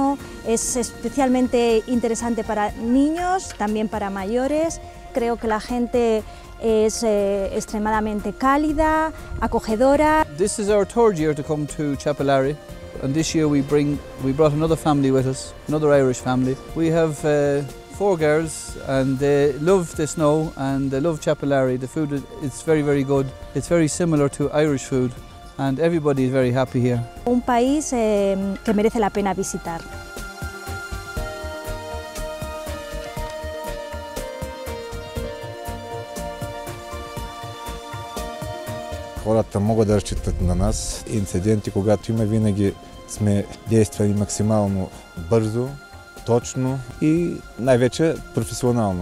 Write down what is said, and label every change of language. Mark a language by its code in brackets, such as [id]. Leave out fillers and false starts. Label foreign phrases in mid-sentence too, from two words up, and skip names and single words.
[es] Es especialmente interesante para niños, también para mayores. Creo que la gente es extremadamente cálida, acogedora. [en] This is our third year to come to Chapelari, and this year we brought another family with us, another Irish family. We have 4 girls and they love the snow and they love Chapelari. The food is very, very good. It's very similar to Irish food and everybody is very happy here. [es] Un país que merece la pena visitar. [bg] Хората могат да разчитат на нас. Инциденти, когато има, винаги сме действали максимално бързо, точно и най-вече професионално.